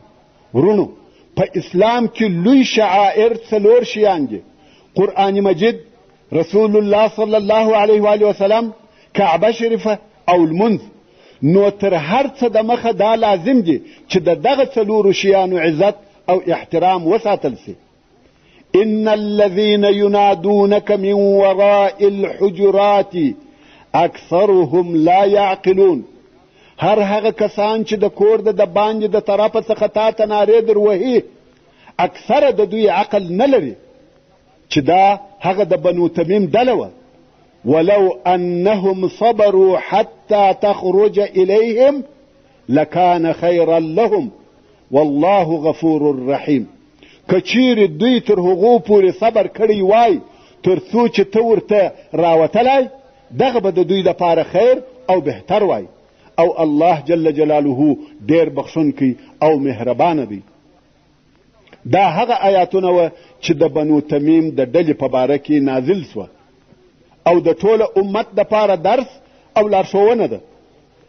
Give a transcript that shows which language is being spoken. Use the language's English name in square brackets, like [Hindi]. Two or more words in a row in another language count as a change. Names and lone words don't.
[Pashto] ورونو په اسلام کې لوی شعائر څلور شیان دي: قرآن مجید، رسول الله [Arabic] صلی الله علیه و آله وسلم، [Pashto] کعبه شریفه او المنځ. نو تر هر څه د مخه دا لازم دي چې د دغه څلورو شیانو عزت او احترام وساتل سي. [Arabic] ان الذين ينادونك من وراء الحجرات اکثرهم لا يعقلون. [Pashto] هر هغه کسان چې د کور د باندې د طرفه څخه تا ته نارې در وهي اکثره د دوی عقل نه لري، چې دا هغه د بنو تمیم ډله وه. [Arabic] ولو انهم صبروا حتى تخرج اليهم لكان خيرا لهم والله غفور رحیم. [Pashto] کچیر دوی تر هغو پورې صبر کړی وای تر څو چې ته ورته راوتلی، دغه به د دوی دپاره خیر او بهتر وای. او الله [Arabic] جل جلاله [Pashto] ډیر بخښونکی او مهربانه دی. دا هغه آیاتونه وه چې د بنو تمیم د ډلې په باره کې نازل سوه او د ټوله امت دپاره درس او لارښوونه ده.